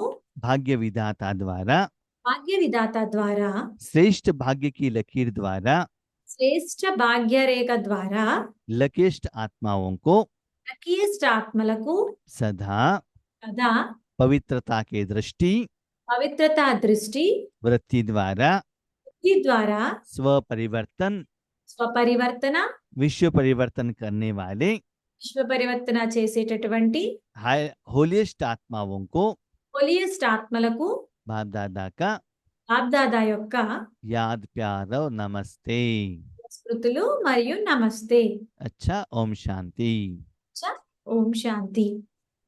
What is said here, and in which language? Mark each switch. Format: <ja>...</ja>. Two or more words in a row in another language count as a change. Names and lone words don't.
<hi>भाग्य विधाता द्वारा,</hi> <te>భాగ్య విధాత ద్వారా,</te> <hi>श्रेष्ठ भाग्य की लकीर द्वारा,</hi> <te>శ్రేష్ఠ భాగ్యరేఖ ద్వారా</te> <hi>लकेष्ट आत्माओं को</hi> <te>లకీయెస్ట్ ఆత్మలకు</te> <hi>सदा</hi> <te>కదా</te> <hi>पवित्रता के दृष्टि</hi> <te>పవిత్రత దృష్టి</te> <hi>वृत्ति द्वारा</hi> <te>బుద్ధి ద్వారా</te> <hi>स्व परिवर्तन,</hi> <te>స్వపరివర్తన</te> <hi>विश्व परिवर्तन करने वाले</hi> <te>విశ్వ పరివర్తన చేసేటటువంటి</te> <hi>होलिएस्ट आत्माओं को</hi> <te>హోలియెస్ట్ ఆత్మలకు</te> <hi>बाप दादा का</hi> <te>బాప్దాదా యొక్క</te> <hi>याद प्यार और नमस्ते।</hi> <te>స్మృతులు మరియు నమస్తే.</te> <hi>अच्छा, ओम शांति।</hi> <te>ఓం శాంతి.</te>